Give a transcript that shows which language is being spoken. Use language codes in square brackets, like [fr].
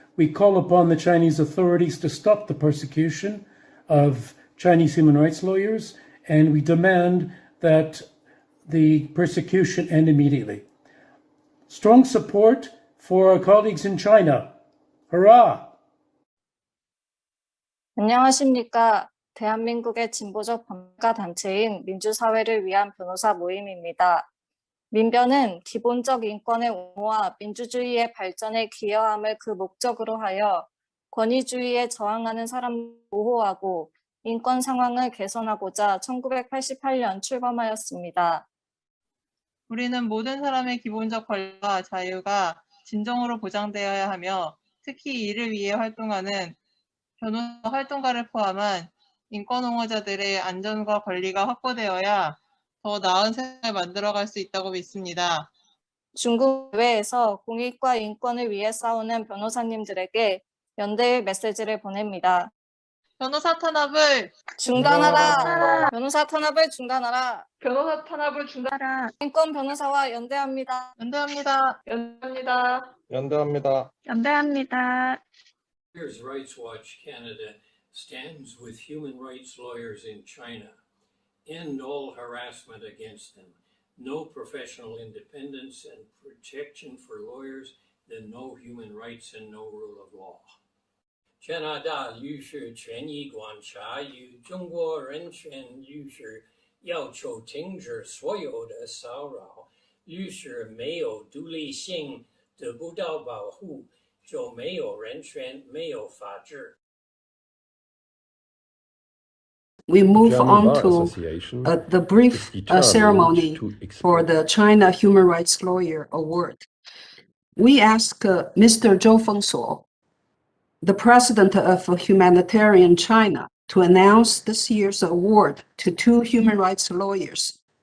[en] We call upon the Chinese authorities to stop the persecution of Chinese human rights lawyers, and we demand that the persecution end immediately. Strong support for our colleagues in China. Hurrah! [ko] 안녕하십니까. 대한민국의 진보적 변호사 단체인 민주사회를 위한 변호사 모임입니다. 민변은 기본적 인권의 옹호와 민주주의의 발전에 기여함을 그 목적으로 하여 권위주의에 저항하는 사람을 보호하고 인권 상황을 개선하고자 1988년 출범하였습니다. 우리는 모든 사람의 기본적 권리와 자유가 진정으로 보장되어야 하며 특히 이를 위해 활동하는 변호사 활동가를 포함한 인권 옹호자들의 안전과 권리가 확보되어야 더 나은 세상을 만들어갈 수 있다고 믿습니다. 중국 외에서 공익과 인권을 위해 싸우는 변호사님들에게 연대의 메시지를 보냅니다. 변호사 탄압을 중단하라! 변호사 탄압을 중단하라! 변호사 탄압을 중단하라! 인권 변호사와 연대합니다. 연대합니다. 연대합니다. 연대합니다. 연대합니다. [en] Lawyers' Rights Watch Canada stands with human rights lawyers in China. End all harassment against them. no professional independence and protection for lawyers, then no human rights and no rule of law. [zh] 加拿大律师权益观察与中国人权律师要求停止所有的骚扰，律师没有独立性，得不到保护，就没有人权，没有法治。 [en] We move on to the brief ceremony for the China Human Rights Lawyer Award. We ask Mr. Zhou Fengsuo, the president of Humanitarian China, to announce this year's award to 2 human rights lawyers.